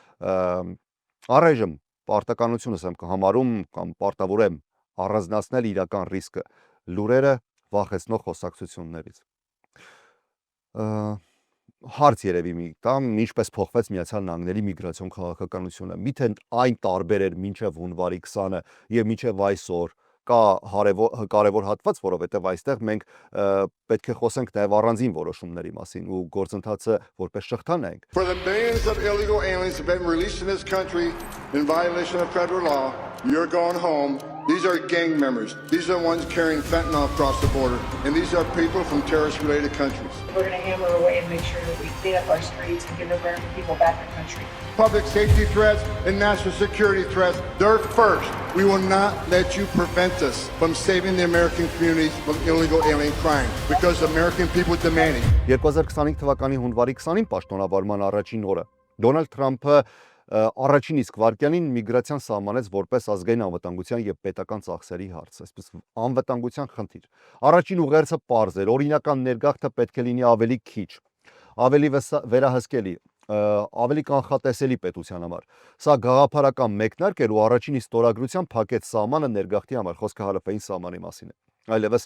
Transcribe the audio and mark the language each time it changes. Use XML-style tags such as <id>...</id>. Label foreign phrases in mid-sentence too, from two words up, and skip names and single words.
<hy>Առայժմ պարտականությունս եմ կհամարում կամ պարտավոր եմ առանձնացնել իրական ռիսկը լուրերը վախեցնող խոսակցություններից։ Հարց երևի մի տամ, ինչպես փոխվեց Միացյալ Նահանգների միգրացիոն քաղաքականությունը։ Միթե այն տարբեր էր մինչև հունվարի 20-ը եւ մինչև այսօր կա կարևոր հատված, որովհետև այստեղ մենք պետք է խոսենք նաև առանձին որոշումների մասին ու գործընթացը որպես շղթա նայենք։</hy> <en>For the millions of illegal aliens who have been released in this country in violation of federal law, you're going home. These are gang members. These are the ones carrying fentanyl across the border. And these are people from terrorist-related countries. We're going to hammer away and make sure that we clean up our streets and give American people back their country. Public safety threats and national security threats, they're first. We will not let you prevent us from saving the American communities from illegal alien crime because the American people demand it.</en> <hy>2025 թվականի հունվարի 20-ին պաշտոնավարման առաջին օրը Դոնալդ Թրամփը առաջին իսկ վայրկյանին միգրացիան սահմանեց որպես ազգային անվտանգության եւ պետական ծախսերի հարց, այսպես անվտանգության խնդիր։ Առաջին ուղերձը պարզ էր, օրինական ներգաղթը պետք է լինի ավելի քիչ, ավելի վերահսկելի, ավելի կանխատեսելի պետության համար։ Սա գաղափարական մեկնարկ էր ու առաջին ստորագրությամբ փակեց սահմանը ներգաղթի համար, խոսքը հարավային սահմանի մասին է։ Այլևս</hy>